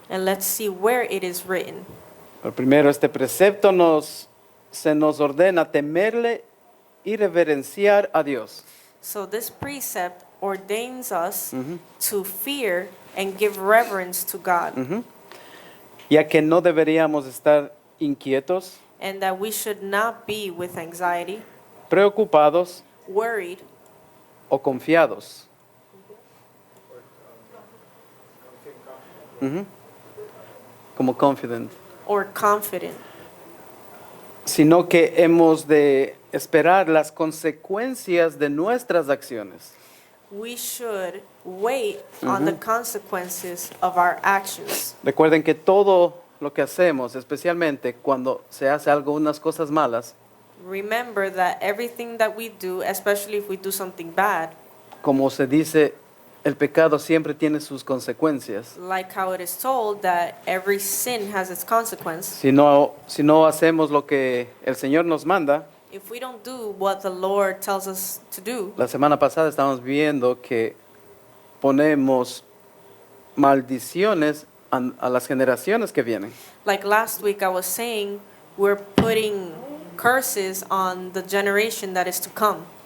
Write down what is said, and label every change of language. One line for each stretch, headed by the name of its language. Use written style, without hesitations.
English: And let's see where it is written.
Spanish: Pero primero, este precepto se nos ordena temerle y reverenciar a Dios.
English: So this precept ordains us to fear and give reverence to God,
Spanish: ya que no deberíamos estar inquietos,
English: and that we should not be with anxiety,
Spanish: preocupados
English: worried,
Spanish: o confiados. Como
English: confident. or confident,
Spanish: Sino que hemos de esperar las consecuencias de nuestras acciones.
English: we should wait on the consequences of our actions.
Spanish: Recuerden que todo lo que hacemos, especialmente cuando se hace algo, unas cosas malas,
English: Remember that everything that we do, especially if we do something bad,
Spanish: como se dice, el pecado siempre tiene sus consecuencias.
English: like how it is told that every sin has its consequence,
Spanish: Si no hacemos lo que el Señor nos manda,
English: if we don't do what the Lord tells us to do,
Spanish: la semana pasada estábamos viendo que ponemos maldiciones a las generaciones que vienen.
English: like last week I was saying, we're putting curses on the generation that is to come